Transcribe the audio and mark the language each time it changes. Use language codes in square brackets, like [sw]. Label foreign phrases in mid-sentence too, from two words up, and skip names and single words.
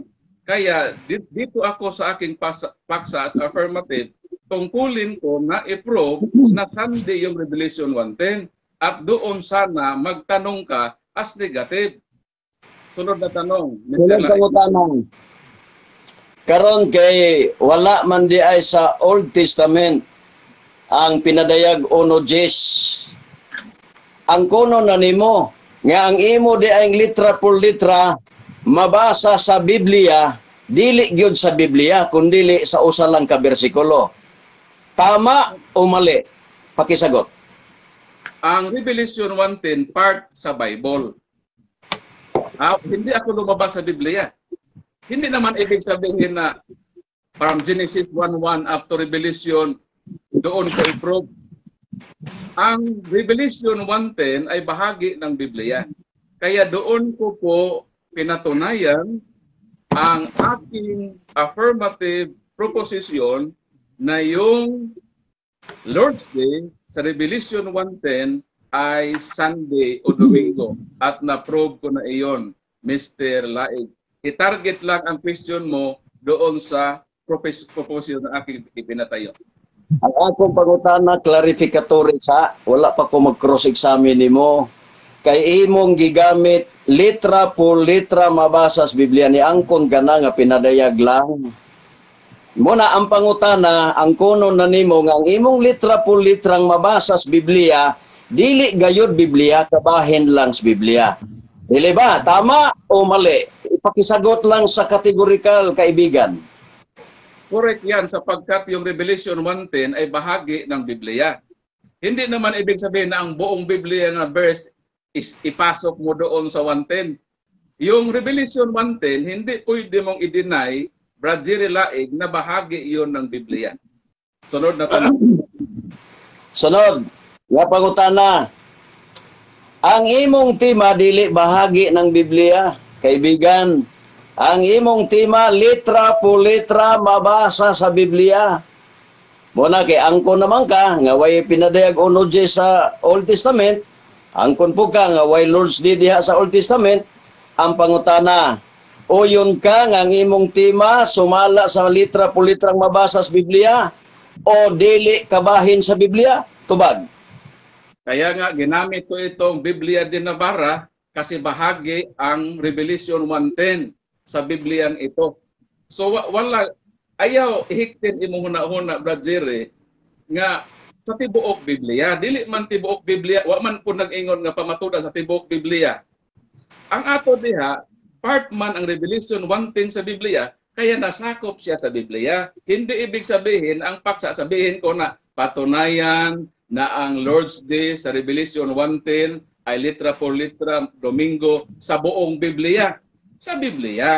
[tl] Kaya dito ako sa aking paksa [en] as affirmative, [tl] tungkulin ko na i-prove na Sunday yung Revelation 1:10 at doon sana magtanong ka [en] as negative. [tl] Sunod na tanong. [ceb] Sunod tanong. Karon kay wala man di ay sa Old Testament ang pinadayag ono Jes. Ang kuno na nimo nga ang imo di ay litra por litra mabasa sa Biblia, dili gyud sa Biblia kundi sa usa lang ka bersikulo. [tl] Tama o mali? Pakisagot. [ceb] Ang Revelation 1:10 part sa Bible. [tl] Hindi ako lumabas sa Biblia. Hindi naman ibig sabihin na [en] from Genesis 1:1 up to Revelation [tl] doon ko i-prove. Ang Revelation 1:10 ay bahagi ng Biblia. Kaya doon ko po pinatunayan ang aking [en] affirmative proposition [tl] na yung Lord's Day sa Revelation 1:10 ay Sunday o Domingo. At na-prove ko na iyon, Mr. Laig. I-target lang ang question mo doon sa proposition na aking ipinatayo. [ceb] Ang akong pangutana clarificatory sa wala pa ko mag-cross-examine nimo kay imong gigamit litra por litra mabasa sa Biblia ni angkon gana nga pinadayag lang. Muna ang pangutana ang kuno na nimo nga ang imong litra por litrang mabasa sa Biblia dili gayud Biblia kabahin lang sa Biblia. Dili ba tama o mali? [tl] Ipakisagot lang sa categorical kaibigan. Correct yan sapagkat yung Revelation 1:10 ay bahagi ng Biblia. Hindi naman ibig sabihin na ang buong Biblia na [en] verse is [tl] ipasok mo doon sa 1:10. Yung Revelation 1:10, hindi pwede mong i-deny, Brad Jerry Laig, na bahagi iyon ng Biblia. Sunod na tanong. [ceb] Sunod, nga pangutana. Ang imong tema dili bahagi ng Biblia, kaibigan. Ang imong tema, litra po litra mabasa sa Biblia. Muna kay angkon naman ka nga way pinadayag uno Diyos sa Old Testament, angkon po ka nga way Lord's Day diha sa Old Testament. Ang pangutana, uyon ka nga ang imong tema sumala sa litra po litrang mabasa sa Biblia o dili kabahin sa Biblia? Tubag. [tl] Kaya nga ginamit ko itong Biblia de Navarra kasi bahagi ang Revelation 1:10 sa Bibliang ito. [ceb] So wala ayaw ihiktin imo huna-huna Brad Jerry nga sa tibuok Biblia, dili man tibuok Biblia, wa man po nag-ingon nga pamatuda sa tibuok Biblia. Ang ato diha, part man ang Revelation 1:10 sa Biblia, kaya nasakop siya sa Biblia. [tl] Hindi ibig sabihin, ang paksa sabihin ko na patunayan na ang Lord's Day sa Revelation 1:10 ay litra por litra Domingo sa buong Biblia. Sa Biblia.